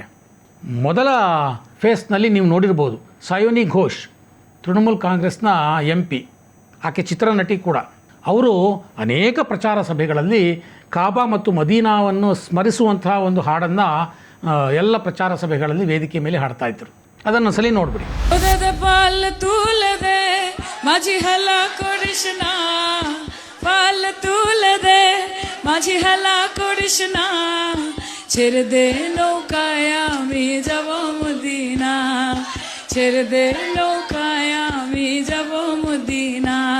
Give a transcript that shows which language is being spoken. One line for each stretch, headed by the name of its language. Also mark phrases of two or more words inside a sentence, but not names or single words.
Kannada: ಮೊದಲ ಫೇಸ್ನಲ್ಲಿ ನೀವು ನೋಡಿರ್ಬೋದು, ಸಾಯೋನಿ ಘೋಷ್ ತೃಣಮೂಲ್ ಕಾಂಗ್ರೆಸ್ನ MP, ಆಕೆ ಚಿತ್ರನಟಿ ಕೂಡ. ಅವರು ಅನೇಕ ಪ್ರಚಾರ ಸಭೆಗಳಲ್ಲಿ ಕಾಬಾ ಮತ್ತು ಮದೀನಾವನ್ನು ಸ್ಮರಿಸುವಂತಹ ಒಂದು ಹಾಡನ್ನು ಎಲ್ಲ ಪ್ರಚಾರ ಸಭೆಗಳಲ್ಲಿ ವೇದಿಕೆ ಮೇಲೆ ಹಾಡ್ತಾ ಇದ್ರು. ಅದನ್ನು ಸಲ ನೋಡ್ಬಿಡಿ.
Bangla: মাঝি হেলা করিস না, পাল তুলে দে, মাঝি হেলা করিস না, ছেড়ে দে নৌকায় আমি যাব মদিনা, ছেড়ে দে নৌকায় আমি যাব মদিনা।